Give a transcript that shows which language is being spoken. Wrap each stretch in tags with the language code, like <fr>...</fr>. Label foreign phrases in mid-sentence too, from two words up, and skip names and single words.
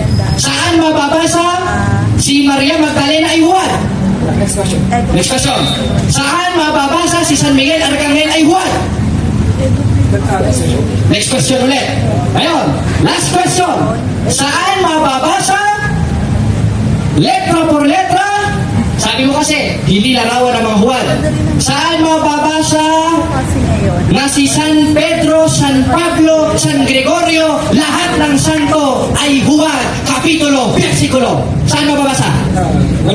<tl>Saan mababasa si Maria Magdalena ay Juan?</tl> <en>Next question. Next question.</en> <tl>Saan mababasa si San Miguel Arcangel ay Juan?</tl> <en>Next question. Next question</en> <tl>ulit. Ngayon,</tl> <en>last question.</en> <tl>Saan mababasa</tl> <es>letra por letra?</es> <tl>Sabi mo kasi, hindi larawan ng mga Juan. Saan mababasa Kasi ngayon, na si San Pedro, San Pablo, San Gregorio, lahat ng santo ay Juan, kapitulo, versikulo? Saan mababasa? Wala.</tl>